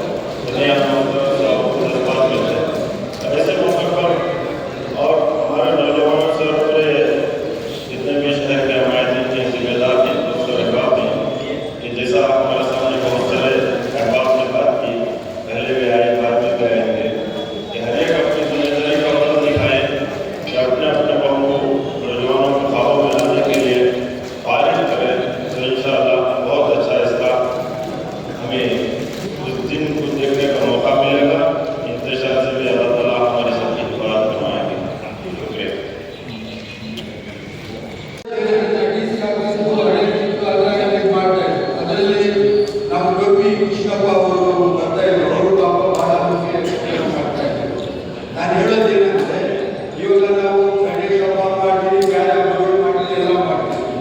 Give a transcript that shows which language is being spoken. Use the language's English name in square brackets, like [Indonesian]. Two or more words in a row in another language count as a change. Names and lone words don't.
[Hindi] ऐसे मौके पर और हमारे नौजवानों से पूरे जितने भी शहर के हमारे के जिम्मेदार हैं दोस्त अहबाब हैं कि जैसा हमारे सामने बहुत सारे अहबाब ने बात की, पहले भी आए बाद में भी आएंगे, हर एक अपनी जिम्मेदारी का पता दिखाए कि अपने अपने कौम को नौजवानों को ख्वाबों में लाने के लिए फारिग करें। तो इंशाअल्लाह बहुत अच्छा इसका हमें उस दिन को देखने का मौका मिलेगा। इंतजार से भी अल्लाह ताला हमारी सबकी हिफाजत करवाएंगे। शुक्रिया। [Kannada] ಅದರಲ್ಲಿ ನಮ್ಮ ಗೋಪಿ ಕೃಷ್ಣಪ್ಪ ಅವರು ಬರ್ತಾ ಇದ್ರು, ಅವರು ಪಾಪ ಬಹಳ ಕೆಲಸ ಮಾಡ್ತಾ ಇದ್ರು. ನಾನು ಹೇಳೋದೇನಂದ್ರೆ ಇವಾಗ ನಾವು ಗಣೇಶ ಹಬ್ಬ ಮಾಡ್ತೀವಿ, ಬೇರೆ ಹಬ್ಬಗಳು ಮಾಡ್ತೀವಿ, ಎಲ್ಲ ಮಾಡ್ತೀವಿ.